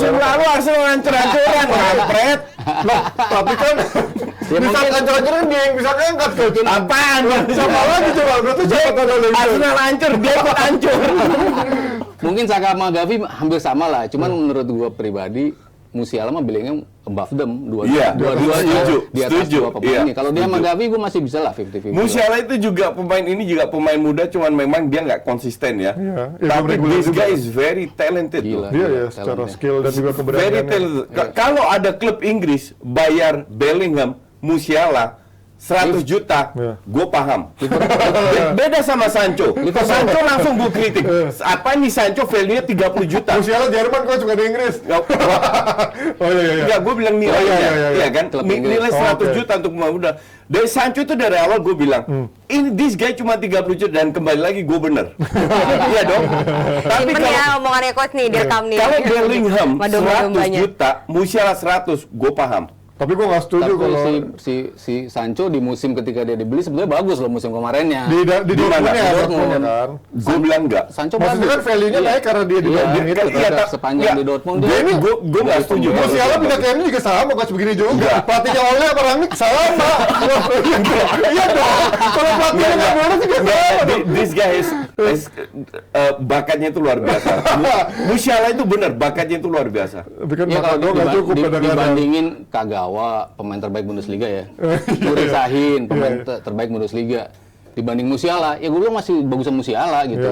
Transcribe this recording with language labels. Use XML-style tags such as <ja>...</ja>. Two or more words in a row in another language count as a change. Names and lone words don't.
<id>Musim lalu Arsenal hancur-hancuran, kampret. Loh, tapi kan bisa hancur-hancuran dia yang bisa ngangkat tuh. Apaan? Siapa lagi coba? Berarti siapa tahu lagi? Arsenal hancur, dia ikut hancur. Mungkin Saka sama Gavi hampir sama lah. Cuman menurut gue pribadi, Musiala mah Bellingham</id> <en>above them,</en> <id>Iya, dua-duanya setuju, di atas setuju. dua pemain Iya, ini. Kalau dia sama setuju. Gavi, gue masih bisa lah 50-50. Musiala itu juga pemain muda, cuman memang dia nggak konsisten ya. Iya, Tapi regular this juga.</id> <en>guy is very talented.</en> <id>Gila. Tuh. Dia ya secara talentnya. skill dan juga Very keberaniannya. talented. Kalau ada klub Inggris bayar Bellingham, Musiala 100 juta, Iya. gue paham. Beda sama Sancho. Sancho langsung gue kritik. Apa nih Sancho value-nya 30 juta? Musiala Jerman kok suka di Inggris. Oh iya. Enggak, gue bilang nilainya, iya. iya kan? Klub Inggris. Nilai 100 oke. juta untuk pemain muda. Dari Sancho itu dari awal gue bilang, ini</id> <en>this guy</en> <id>cuma 30 juta dan kembali lagi gue bener. Iya dong. Tapi Simpen ya omongannya coach nih, direkam nih. kalau Bellingham 100 Domba-dombanya. juta, Musiala 100, gue paham. Tapi gue nggak setuju Tapi kalau si Sancho di musim ketika dia dibeli sebenarnya bagus loh musim kemarinnya. di Di Dortmund mana? ya, Di Dortmund Dortmund. kan. Gue bilang enggak. Sancho Maksudnya bagus. kan value-nya Iya. naik karena dia di Iya, Dortmund itu. ketika sepanjang di Dortmund Gue ini gue nggak setuju. Musiala pindah ke MU juga sama, coach begini juga. Enggak. Pelatihnya Ole apa Rangnick sama. Iya dong. Kalau pelatihnya nggak boleh juga sama.</id> <en>This guy is</en> <id>bakatnya itu luar biasa. Musiala itu benar, bakatnya itu luar biasa. Tapi kan Ya bakat kalau gue nggak cukup kadang-kadang. dibandingin Kagawa, pemain terbaik Bundesliga ya. Nuri Sahin, pemain terbaik Bundesliga. Dibanding Musiala, ya gue bilang masih bagusan Musiala gitu.</id>